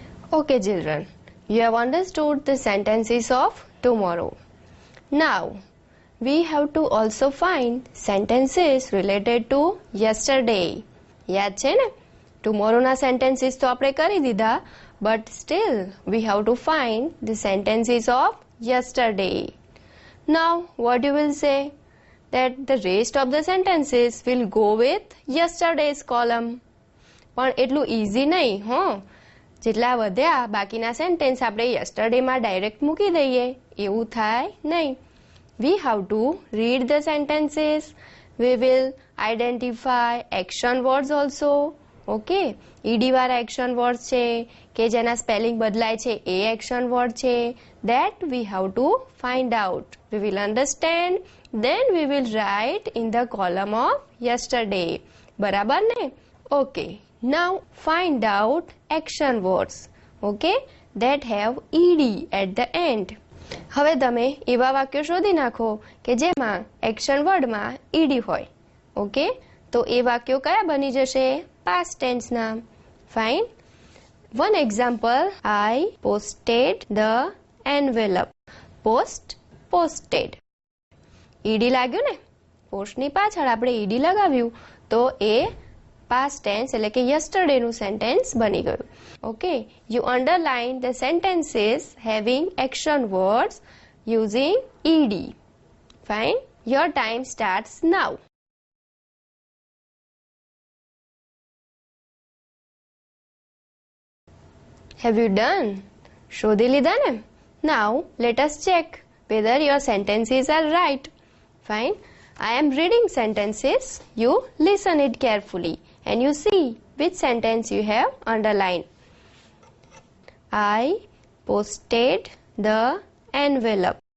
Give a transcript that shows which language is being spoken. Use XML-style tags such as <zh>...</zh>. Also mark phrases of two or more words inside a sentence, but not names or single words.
<en>Okay, children, you have understood the sentences of tomorrow. Now, we have to also find sentences related to yesterday.</en> <gu>યાદ છે ને? Tomorrowના sentences તો આપણે કરી દીધા,</gu> <en>but still we have to find the sentences of yesterday. Now, what you will say? That the rest of the sentences will go with yesterday's column.</en> <gu>પણ એટલું easy નહીં, હો. જેટલા વધ્યા બાકીના સેન્ટેન્સ આપણે</gu> <en>yesterdayમાં direct</en> <gu>મૂકી દઈએ એવું થાય નહીં.</gu> <en>We have to read the sentences. We will identify action words also.</en> <gu>Okay, ed વાળા</gu> <en>action words</en> <gu>છે કે જેના સ્પેલિંગ બદલાય છે એ</gu> <en>action word</en> <gu>છે.</gu> <en>That we have to find out. We will understand. Then we will write in the column of yesterday.</en> <gu>બરાબર ને?</gu> <en>Okay. Now find out action words, okay, that have ed at the end.</en> <gu>હવે તમે એવા વાક્યો શોધી નાખો કે જેમાં</gu> <en>action wordમાં</en> <gu>ed હોય. ઓકે, તો એ વાક્યો કયા બની જશે?</gu> <en>past tenseના. Fine. One example, I posted the envelope. posted. ed લાગ્યું ને?</en> <gu>પોસ્ટની પાછળ આપણે ed લગાવ્યું તો એ</gu> <en>past tense</en> <gu>એટલે કે yesterday નું sentence બની ગયું.</gu> <en>Okay, you underline the sentences having action words using ed. Fine. Your time starts now. Have you done?</en> <gu>શોધી લીધા ને?</gu> <en>Now let us check whether your sentences are right. Fine. I am reading sentences. You listen it carefully and you see which sentence you have underlined. I posted the envelope.</en>